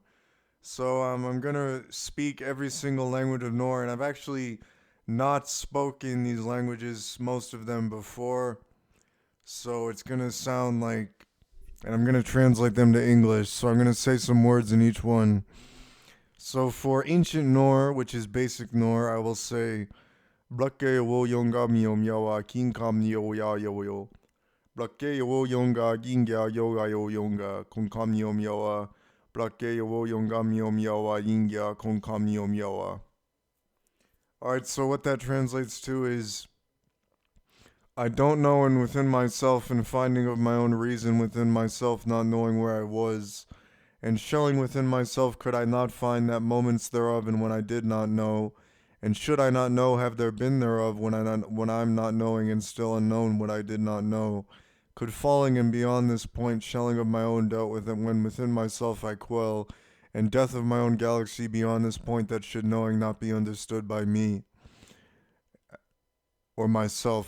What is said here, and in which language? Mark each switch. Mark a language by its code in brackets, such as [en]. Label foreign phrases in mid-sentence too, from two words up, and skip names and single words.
[en] So I'm gonna speak every single language of Nor, and I've actually not spoken these languages, most of them, before. So it's gonna sound like, and I'm gonna translate them to English. So I'm gonna say some words in each one. So for ancient Nor, which is basic Nor, I will say Blake wo yonga miom yawa king kam yo ya yo yo. Blake wo yonga gingya yoga yo yonga kon kam yom yawa. Blake wo yonga miom yawa yingya kon kam yom yawa. Alright, so what that translates to is I don't know, and within myself, and finding of my own reason within myself, not knowing where I was, and showing within myself, could I not find that moments thereof, and when I did not know, and should I not know, have there been thereof, when I'm not knowing, and still unknown what I did not know, could falling and beyond this point, shelling of my own doubt within when within myself I quell, and death of my own galaxy beyond this point that should knowing not be understood by me or myself.